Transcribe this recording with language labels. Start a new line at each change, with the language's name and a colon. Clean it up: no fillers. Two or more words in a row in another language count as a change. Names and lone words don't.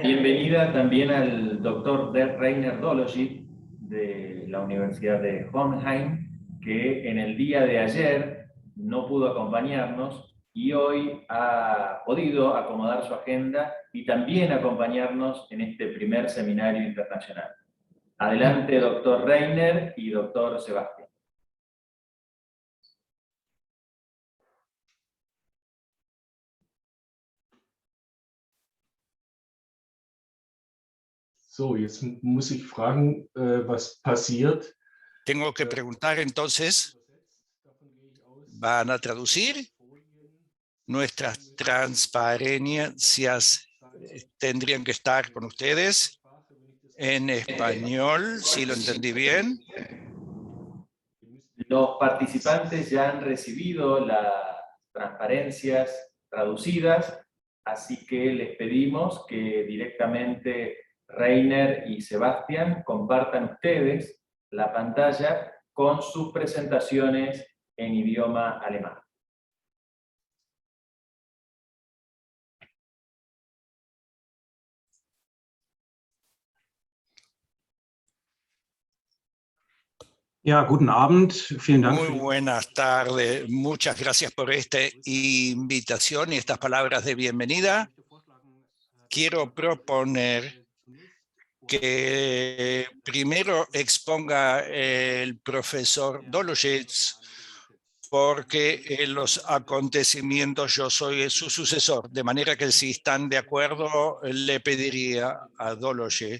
Spanish: Bienvenida también al doctor Rainer Doloschit de la Universidad de Hohenheim, que en el día de ayer no pudo acompañarnos y hoy ha podido acomodar su agenda y también acompañarnos en este primer seminario internacional. Adelante, doctor Rainer y doctor Sebastián.
German: So, jetzt muss ich fragen, was passiert.
Spanish: Tengo que preguntar entonces, ¿van a traducir? Nuestras transparencias tendrían que estar con ustedes en español, si lo entendí bien. Los participantes ya han recibido las transparencias traducidas, así que les pedimos que directamente Rainer y Sebastián compartan ustedes la pantalla con sus presentaciones en idioma alemán.
German: Ja, guten Abend. Vielen Dank.
Spanish: Muy buenas tardes. Muchas gracias por esta invitación y estas palabras de bienvenida. Quiero proponer que primero exponga el profesor Doloschit, porque en los acontecimientos yo soy su sucesor, de manera que si están de acuerdo le pediría a Doloschit.